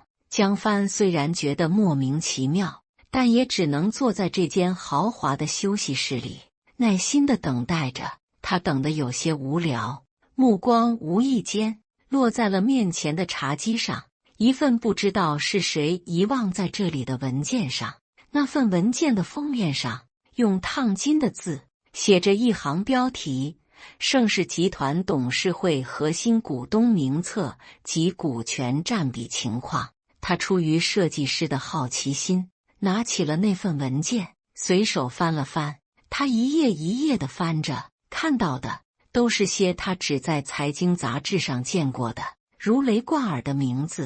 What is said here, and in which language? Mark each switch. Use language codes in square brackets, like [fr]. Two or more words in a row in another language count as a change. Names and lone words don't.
[zh] 江帆雖然覺得莫名其妙，但也只能坐在這間豪華的休息室裡，耐心地等待着。他等得有些無聊，目光無意間落在了面前的茶几上，一份不知道是誰遺忘在這裡的文件上。那份文件的封面上用燙金的字寫着一行標題：盛世集團董事會核心股東名冊及股權佔比情況。他出於設計師的好奇心，拿起了那份文件，隨手翻了翻。他一頁一頁地翻着，看到的都是些他只在財經雜誌上見過的如雷貫耳的名字。